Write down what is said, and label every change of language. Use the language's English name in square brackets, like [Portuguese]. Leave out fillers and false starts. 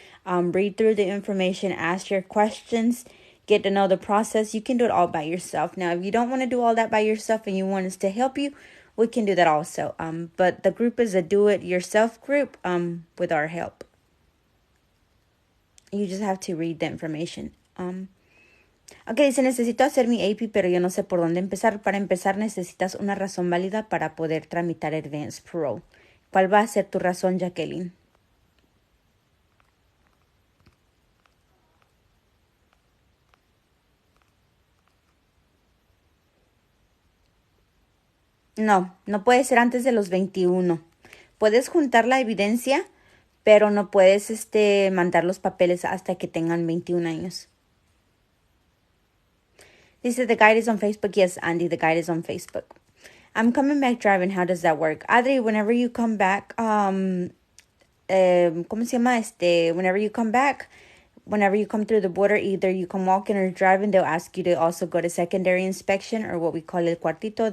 [English] Read through the information, ask your questions, get to know the process. You can do it all by yourself. Now, if you don't want to do all that by yourself and you want us to help you, we can do that also. But the group is a do-it-yourself group with our help. You just have to read the information. [Spanish] Ok, dice, necesito hacer mi AP, pero yo no sé por dónde empezar. Para empezar, necesitas una razón válida para poder tramitar Advance Parole. ¿Cuál va a ser tu razón, Jacqueline? No, no puede ser antes de los 21. Puedes juntar la evidencia, pero no puedes mandar los papeles hasta que tengan 21 años. [English] Dice, the guide is on Facebook. Yes, Andy, the guide is on Facebook. I'm coming back driving. How does that work? Adri, whenever you come back, [Spanish] ¿cómo se llama? [English] Whenever you come back, whenever you come through the border, either you can walk in or drive, and they'll ask you to also go to secondary inspection, or what we call el cuartito.